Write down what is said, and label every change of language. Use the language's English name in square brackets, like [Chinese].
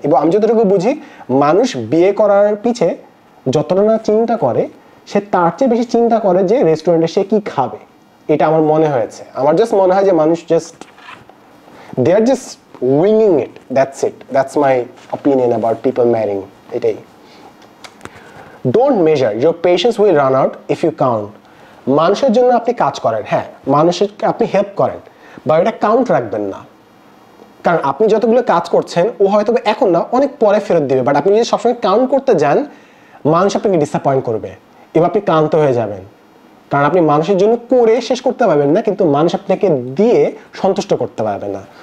[Bangla] এবং আমি যতটুকু বুঝি, মানুষ বিয়ে করার পিছে যতটা না চিন্তা করে, সে তার চেয়ে বেশি চিন্তা করে যে রেস্টুরেন্টে সে কি খাবে। এটা আমার মনে হয়েছে, আমার জাস্ট মনে হয় যে মানুষ just [English] they are just winging it, that's my opinion about people marrying. [Bangla] এটাই। [English] Don't measure, your patience will run out if you count. [Bangla] মানুষের জন্য আপনি কাজ করেন, হ্যাঁ মানুষের আপনি হেল্প করেন, বা এটা কাউন্ট রাখবেন না, কারণ আপনি যতগুলো কাজ করছেন ও হয়তো এখন না অনেক পরে ফেরত দিবে, বাট আপনি যদি সবসময় কাউন্ট করতে যান, মানুষ আপনাকে ডিসঅ্যাপয়েন্ট করবে এবং আপনি ক্লান্ত হয়ে যাবেন, কারণ আপনি মানুষের জন্য করে শেষ করতে পারবেন না, কিন্তু মানুষ আপনাকে দিয়ে সন্তুষ্ট করতে পারবে না।